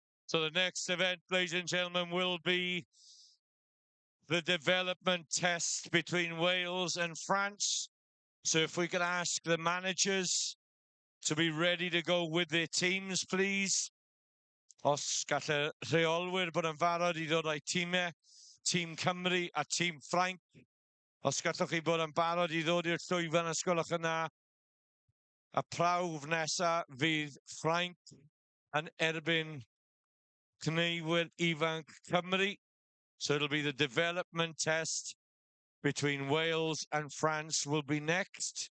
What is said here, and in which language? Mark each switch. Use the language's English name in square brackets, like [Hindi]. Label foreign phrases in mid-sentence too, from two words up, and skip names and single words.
[English] So the next event, ladies and gentlemen, will be the development test between Wales and France. So if we could ask the managers to be ready to go with their teams, please. [Welsh] Os gall y rheolwyr bod yn barod I ddod â'i tîmau, Tîm Cymru a Tîm Ffrainc. Os gallwch chi bod yn barod I ddod i'r llwyfan, os gwelwch yna, y prawf nesa fydd Ffrainc yn erbyn cnewydd ifanc Cymru. [English] So it'll be the development test between Wales and France will be next.